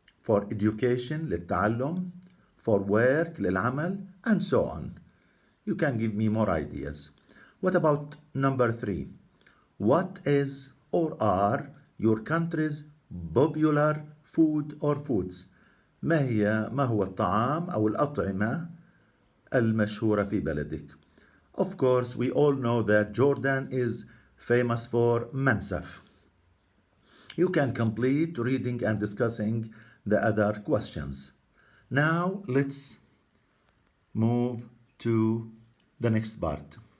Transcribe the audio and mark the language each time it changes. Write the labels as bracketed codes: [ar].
[en] For education, للتعلم. For work, للعمل, and so on. You can give me more ideas. What about number 3? What is or are your country's popular food or foods? [ar] ما هو الطعام أو الأطعمة المشهورة في بلدك? [en] Of course, we all know that Jordan is famous for mansaf. You can complete reading and discussing the other questions. Now let's move to the next part.